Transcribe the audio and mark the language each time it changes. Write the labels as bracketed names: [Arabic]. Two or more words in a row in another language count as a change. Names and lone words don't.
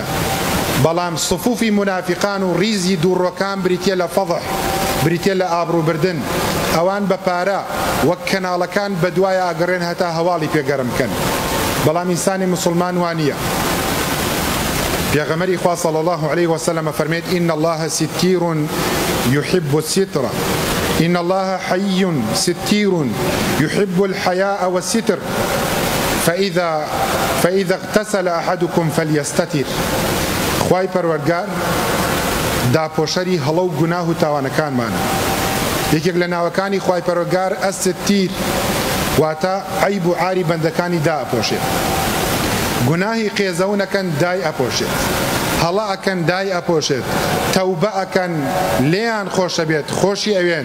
[Central Kurdish] بەڵام سفوفی منافقان و ریزی دووڕۆکان بریتە لە فەضح، بریتە لە ئابڕووبردن. ئەوان بە پارە وەک کەناڵەکان بە دوایە ئاگەڕێن هەتا هەواڵی پێگەرم بکەن. بەڵام ئینسانی موسڵمان وانییە. پێغەمبەری خوا [Arabic] صلی الله علیه وسلم [Central Kurdish] فەرمێت [Arabic] إن الله ستیر يحب الستر إن الله حي ستير يحب الحياء والستر فإذا اغتسل أحدكم فليستتر. [Central Kurdish] خوای پەروەردگار داپۆشەری هەڵە و گوناه و تاوانەکانمانە. یەکێک لە ناوەکانی خوای پەروەردگار ئەستیر واتە عەیب و عاری بەندەکانی دائەپۆشێت. گوناهی قێزەونەکەن دای ئەپۆشێت، هەڵە ئەکەن دای ئەپۆشێت، تەوبە ئەکەن لێیان خۆشە بێت، خۆشی ئەوێن.